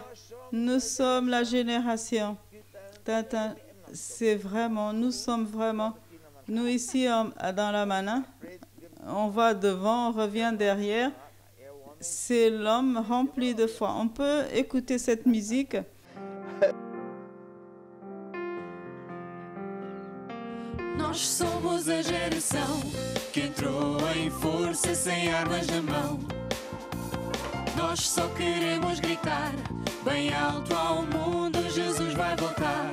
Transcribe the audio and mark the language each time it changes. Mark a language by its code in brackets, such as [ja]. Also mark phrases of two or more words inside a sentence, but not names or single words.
[fr] Nous sommes la génération. C'est vraiment, nous sommes vraiment... Nous ici dans la Mana, on va devant, on revient derrière. C'est l'homme rempli de foi. On peut écouter cette musique. [pt] Nós somos a geração que entrou em força sem armas na mão. Nós só queremos gritar bem alto ao mundo, Jesus vai voltar.